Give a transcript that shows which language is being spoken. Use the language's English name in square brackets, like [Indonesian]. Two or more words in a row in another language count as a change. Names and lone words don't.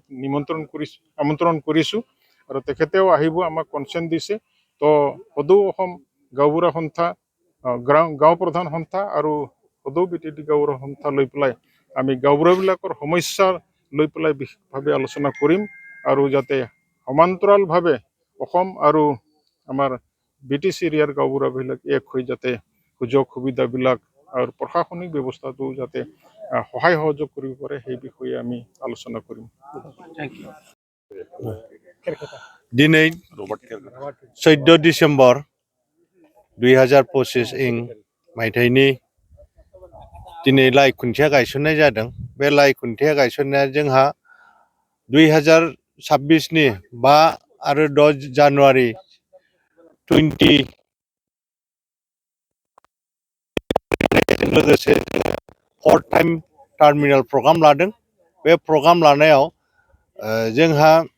[Assamese] আমন্ত্ৰণ কৰিছোঁ আৰু তেখেতেও আহিব আমাক কনচেণ্ট দিছে তো সদৌ অসম গাঁওবুঢ়া সন্থা গাঁও প্ৰধান সন্থা আৰু সদৌ BTD গাঁওবুঢ়া সন্থা লৈ পেলাই আমি গাঁওবুঢ়াবিলাকৰ সমস্যা লৈ পেলাই বিশেষভাৱে আলোচনা কৰিম আৰু যাতে সমান্তৰালভাৱে অসম আৰু আমাৰ BTC এৰিয়াৰ গাঁওবুঢ়াবিলাক এক হৈ যাতে সুযোগ সুবিধাবিলাক আৰু প্ৰশাসনিক ব্যৱস্থাটো যাতে সহায় সহযোগ কৰিব পাৰে সেই বিষয়ে আমি আলোচনা কৰিম [Bodo] दिनै 14 डिसेम्बर 2025 इं मायथाइनि दिनै लाइ खुन्थिया गायसननाय जादों बे लाइ खुन्थिया गायसननाया जोंहा 2026 नि 5 आरो 6 जानुवारि 20 लोगोसे 4 [English] time terminal program [Bodo] लादों बे प्रग्राम लानायाव जोंहा